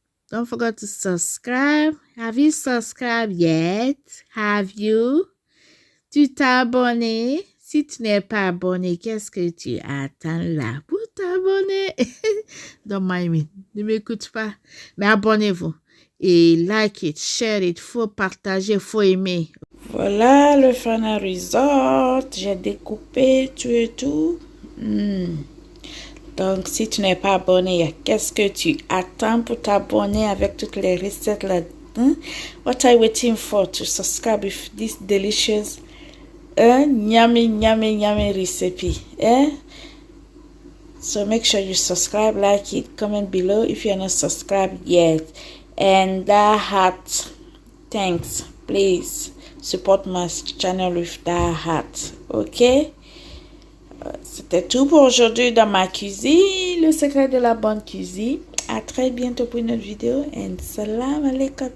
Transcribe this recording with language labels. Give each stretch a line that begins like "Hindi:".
English: Don't forget to subscribe. Have you subscribed yet? Have you?
French: Tu t'es abonné? Si tu n'es pas abonné, qu'est-ce que tu attends là? Pour t'abonner.
English: Don't mind me.
French: Ne m'écoute pas. Mais abonnez-vous.
English: Et like it, share it.
French: Faut partager, faut aimer. Voilà le Fana Resort. J'ai découpé tout et tout. Donc, si tu n'es pas abonné, qu'est-ce que tu attends pour t'abonner avec toutes les recettes là-dedans?
English: What are you waiting for to subscribe with this delicious yummy recipe? So make sure you subscribe, like it, comment below if you're not subscribed yet. And that heart, thanks. Please support my channel with that heart. Okay?
French: C'était tout pour aujourd'hui dans ma cuisine, le secret de la bonne cuisine. À très bientôt pour une autre vidéo. And salam alaikum.